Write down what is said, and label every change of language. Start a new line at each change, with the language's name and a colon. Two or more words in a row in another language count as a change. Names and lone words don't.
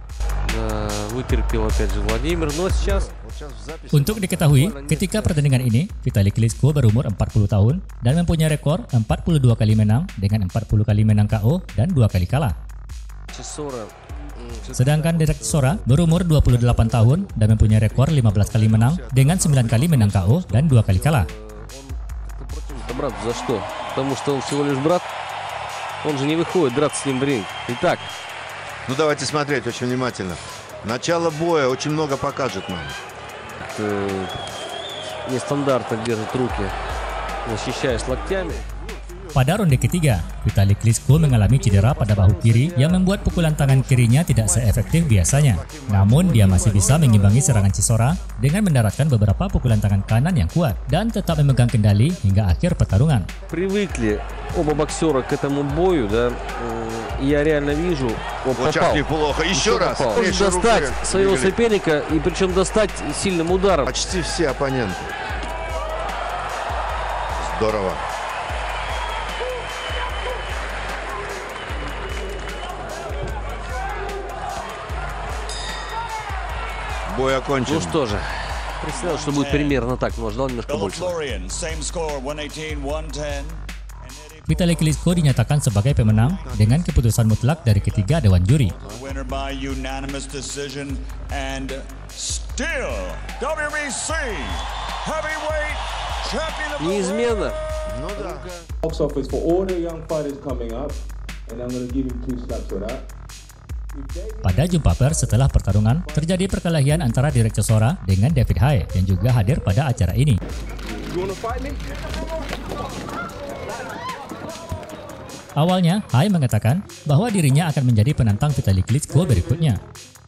Indonesian: Untuk diketahui, ketika pertandingan ini, Vitali Klitschko berumur 40 tahun dan mempunyai rekor 42 kali menang dengan 40 kali menang KO dan 2 kali kalah. Sedangkan Derek Chisora berumur 28 tahun dan mempunyai rekor 15 kali menang dengan 9 kali menang KO dan 2 kali kalah.
Russian: Брат, за что? Потому что он всего лишь брат. Он же не выходит драться с ним в ринг. Итак. Ну давайте смотреть очень внимательно. Начало боя очень много покажет нам. Нестандартно держит руки, защищаясь локтями.
Indonesian: Pada ronde ketiga, Vitali Klitschko mengalami cedera pada bahu kiri yang membuat pukulan tangan kirinya tidak seefektif biasanya. Namun dia masih bisa mengimbangi serangan Chisora dengan mendaratkan beberapa pukulan tangan kanan yang kuat dan tetap memegang kendali hingga akhir pertarungan.
Russian: Привыкли оба боксера к этому бою, да? Я реально вижу, он попал. Еще раз. Достать своего соперника и причем достать сильным ударом. Почти все оппоненты. Здорово. Бой окончен. Ну что же, представил, что будет примерно так, но ждал немножко больше.
Indonesian: Vitali Klitschko dinyatakan sebagai pemenang dengan keputusan mutlak dari ketiga dewan juri.
Russian: Неизменно.
English: Box office for all the young fighters coming up, and I'm going to give him 2 slaps for that.
Indonesian: Pada jumpa pers setelah pertarungan, terjadi perkelahian antara Derek Chisora dengan David Haye yang juga hadir pada acara ini. Awalnya, Haye mengatakan bahwa dirinya akan menjadi penantang Vitali Klitschko berikutnya.